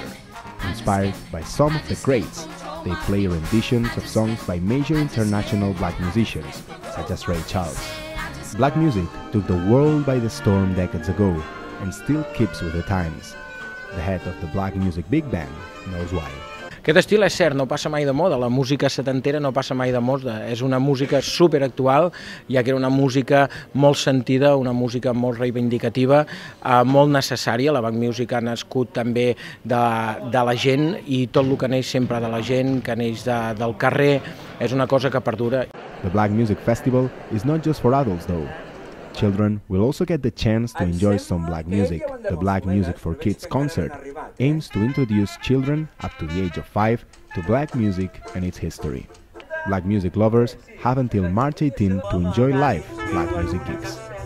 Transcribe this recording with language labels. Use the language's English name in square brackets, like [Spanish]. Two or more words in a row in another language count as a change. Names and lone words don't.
[English] Inspired by some of the greats, they play renditions of songs by major international black musicians, such as Ray Charles. Black music took the world by the storm decades ago and still keeps with the times. The head of the Black Music Big Band knows why. [Catalan] Aquest estil és cert, no passa mai de moda, la música setantera no passa mai de moda, és una música superactual, ja que era una música molt sentida, una música molt reivindicativa, molt necessària. La Black Music ha nascut també de la gent i tot el que neix sempre de la gent, que neix del carrer, és una cosa que perdura. [English] The Black Music Festival is not just for adults though. Children will also get the chance to enjoy some black music. The Black Music for Kids concert aims to introduce children up to the age of 5 to black music and its history. Black music lovers have until March 18 to enjoy live black music gigs.